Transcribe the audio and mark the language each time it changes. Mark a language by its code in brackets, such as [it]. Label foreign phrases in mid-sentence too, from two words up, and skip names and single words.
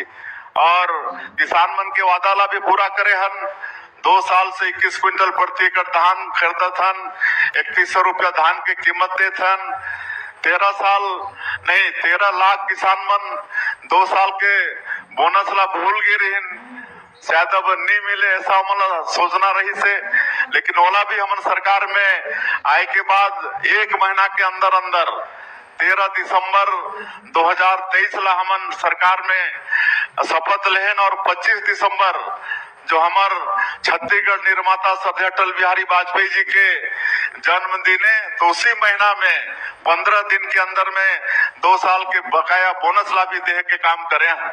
[hne] और किसान मन के वादा ला भी पूरा करे हन। 2 साल से 21 क्विंटल प्रति एकड़ धान खरीदत हन, 3100 रुपया धान के कीमत देत हन। 13 लाख किसान मन 2 साल के बोनस ला भूल गए रही, शायद अब नहीं मिले ऐसा हमला सोचना रही से। लेकिन ओला भी हमन सरकार में आए के बाद 1 महीना के अंदर अंदर 13 दिसंबर 2023 ला हमन सरकार में शपथ लेहन और 25 दिसंबर जो हमार छत्तीसगढ़ निर्माता श्रद्धेय अटल बिहारी वाजपेयी जी के जन्मदिन है, तो उसी महीना में 15 दिन के अंदर में 2 साल के बकाया बोनस ला भी दे के काम करे हैं।